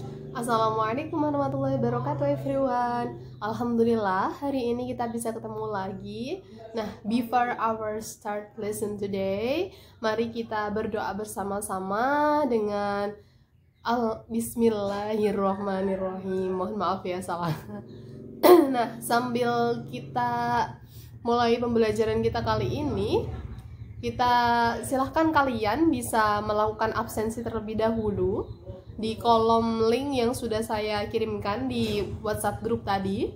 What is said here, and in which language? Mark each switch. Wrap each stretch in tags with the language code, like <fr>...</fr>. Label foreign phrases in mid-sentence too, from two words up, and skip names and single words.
<ar>السلام عليكم ورحمة الله وبركاته everyone.</ar> <id>Alhamdulillah hari ini kita bisa ketemu lagi. Nah,</id> <en>before our start lesson today,</en> <id>mari kita berdoa bersama-sama dengan Bismillahirrahmanirrahim. Mohon maaf ya salah. Nah, sambil kita mulai pembelajaran kita kali ini, silahkan kalian bisa melakukan absensi terlebih dahulu di kolom link yang sudah saya kirimkan di WhatsApp grup tadi.</id>